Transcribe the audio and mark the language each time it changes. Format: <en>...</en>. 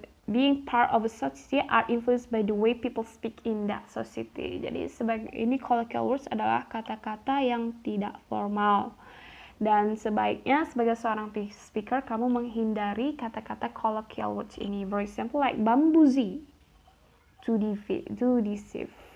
<en>Being part of a society are influenced by the way people speak in that society.</en> <id>Jadi sebagai ini colloquial words adalah kata-kata yang tidak formal. Dan sebaiknya sebagai seorang speaker kamu menghindari kata-kata colloquial words ini.</id> <en>For example, like bambuzi, to deceive.</en>